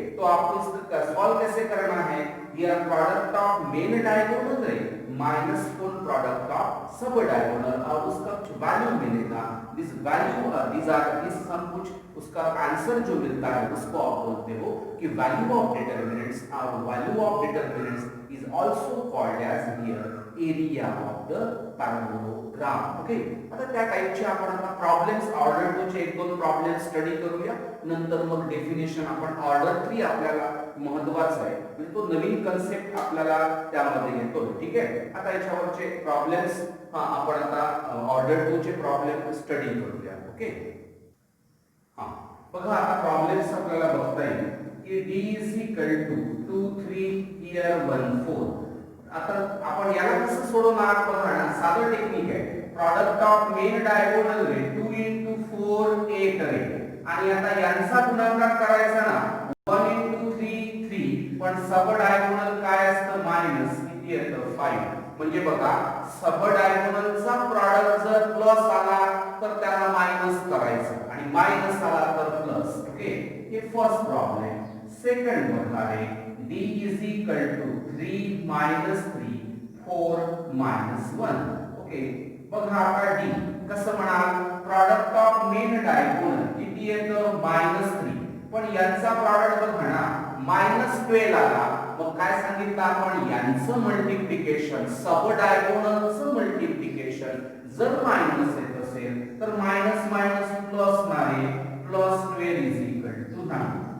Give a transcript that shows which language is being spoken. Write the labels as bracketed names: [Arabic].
[Hindi] तो आपको इसका सॉल्व कैसे करना है, here product of main diagonal रे माइनस फुल प्रोडक्ट ऑफ सब डायगोनल, और उसका वैल्यू मिलेगा this value, this are this हम कुछ उसका आंसर जो मिलता है उसको आप बोलते हो कि [English] value of determinants, और value of determinants is also called as here area of the parallelogram, [Hindi] okay. [Marathi] आता त्या टाइपचे आपण आता प्रॉब्लेम्स ऑर्डर 2 चे 1-2 प्रॉब्लेम स्टडी करूया, नंतर मग डेफिनेशन आपण ऑर्डर 3 आपल्याला महत्त्वाचा आहे, म्हणजे तो नवीन कन्सेप्ट आपल्याला त्यामध्ये येतो, ठीक आहे। आता याच्यावरचे प्रॉब्लेम्स आपण आता ऑर्डर 2 चे प्रॉब्लेम स्टडी करूया, ओके। बघा आता प्रॉब्लेम्स आपल्याला बघता येईल की d is equal to 2 3 here 1 4। आता आपण याला कसं सोडवणार बघा ना, साधं टेक्निक आहे, product of main diagonal ray 2 into 4 8 रे, आणि आता यांचा गुणाकार करायचा ना 1 इंटू 3 3, पण सब डायगोनल काय असतं मायनस किती येतं 5, म्हणजे बघा सब डायगोनलचा प्रोडक्ट जर प्लस आला तर त्याला मायनस करायचं, आणि मायनस आला तर प्लस, ओके। हे फर्स्ट प्रॉब्लेम। सेकंड बघा आहे [English] d is equal to 3 minus 3 4 minus 1, [Marathi] okay. बघा आता d कसं म्हणाल, प्रोडक्ट ऑफ मेन डायगोनल किती येतं -3, पण यांचा प्रोडक्ट बघा ना -12 आला, मग काय सांगितलं आपण, यांचं मल्टिप्लिकेशन सब डायगोनलचं मल्टिप्लिकेशन जर मायनस येत असेल तर मायनस मायनस प्लस नारे, +12 इज इक्वल टू 9।